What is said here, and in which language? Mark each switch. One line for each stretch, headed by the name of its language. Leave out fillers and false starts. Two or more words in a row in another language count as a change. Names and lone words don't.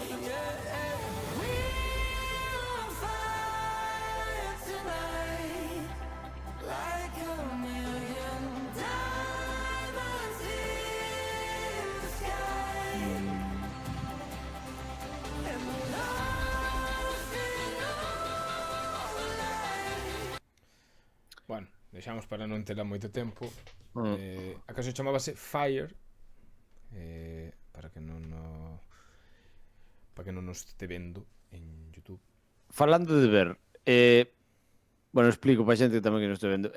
English: Yeah, we're on fire tonight, like a million diamonds in the sky. And we're lost in all the light.
Galician: Bueno, deixamos para non terla moito tempo. A canción chamábase Fire. Para que non nos este vendo en YouTube. Falando de ver, bueno, explico para xente tamén que non estou vendo.